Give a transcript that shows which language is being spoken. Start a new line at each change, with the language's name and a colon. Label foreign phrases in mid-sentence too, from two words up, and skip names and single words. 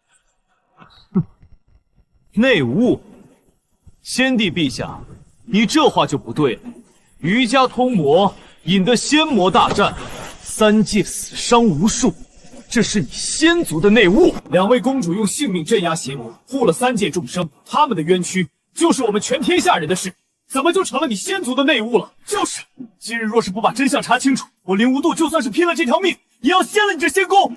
Chinese: 內務，先帝陛下，你這話就不對了。於家通魔，引得仙魔大戰，3界死傷無數，這是你仙族的內務。2位公主用性命鎮壓邪魔，護了3界眾生，他們的冤屈就是我們全天下人的事，怎麼就成了你仙族的內務了？就是，今日若是不把真相查清楚，我林无度就算是拼了這條命，也要掀了你這仙宮。